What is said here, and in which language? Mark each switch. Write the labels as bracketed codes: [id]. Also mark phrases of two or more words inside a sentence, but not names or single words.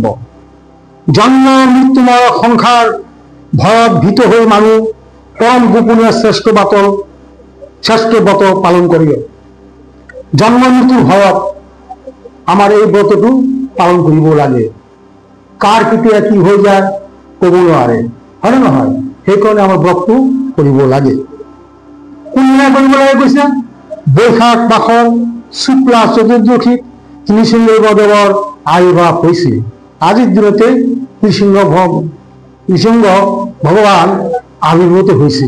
[as] জন্ম মৃত্যুময় সংসার ভয়ত ভীত হয়ে মানুষ পরম গোপনীয় শ্রেষ্ঠ ব্রত পালন করিও। জন্ম মৃত্যুর ভয়ত আমার এই ব্রতটো পালন করিব লাগে। কার কেতিয়া কি হয়ে যায় কব নোৱাৰে, হয় না নহয়? সেইকাৰণে আমাৰ ব্ৰতটো কৰিব লাগে। কোনদিনা কৰিব লাগে কৈছে? বৈশাখ মাসৰ শুক্লা চতুৰ্দশীত নৃসিংহদেৱৰ আবিৰ্ভাৱ হৈছিল। আজিৰ দিনতে নৃসিংহ ভগৱান আবিৰ্ভূত হৈছিল।